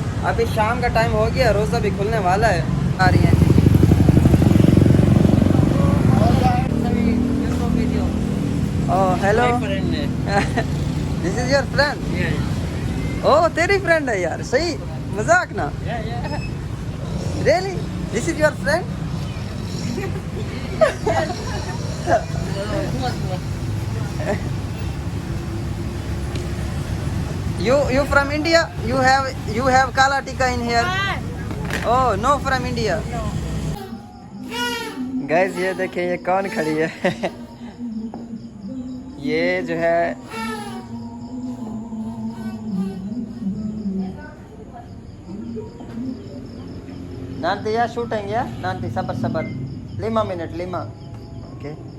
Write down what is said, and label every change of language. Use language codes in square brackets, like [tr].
[hi] अभी शाम का टाइम हो गया, रोज़ा भी खुलने वाला है. आ रही हैं. [en] Oh, hello. This is your friend? Yeah. [hi] Oh, तेरी फ्रेंड है यार. सही, मजाक ना. [en] Yeah. Really? This is your friend? You from India? You have kala tikka in here? Oh no, from India. [hi] Guys ये देखिए ये कौन खड़ी है ये जो है [id] nanti ya shooting ya nanti sabar 5 [hi] minute lima okay